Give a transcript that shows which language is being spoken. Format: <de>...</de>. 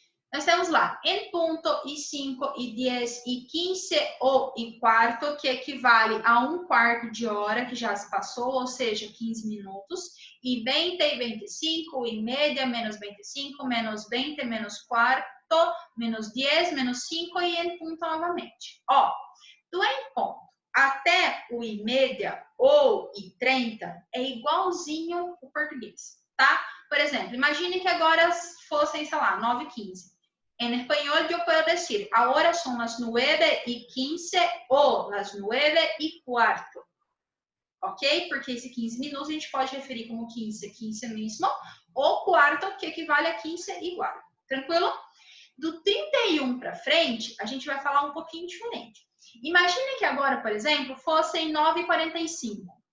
<pt>Nós temos lá, en punto, e 5, e 10, e 15, ou e quarto, que equivale a 1/4 de hora que já se passou, ou seja, 15 minutos, e 20 e 25, e média, menos 25, menos 20, menos quarto, menos 10, menos 5, e en punto novamente. Ó, do em ponto até o e média ou e 30 é igualzinho o português, tá? Por exemplo, imagine que agora fossem, sei lá, 9h15.</pt> <es>En español yo puedo decir, ahora son las 9h15 o las 9h15.</es> <pt>Ok? Porque esse 15 minutos a gente pode referir como 15, 15 mesmo, ou quarto, que equivale a 15 igual. Tranquilo? Do 31 para frente, a gente vai falar um pouquinho diferente. Imagine que agora, por exemplo, fossem 9h45.</pt>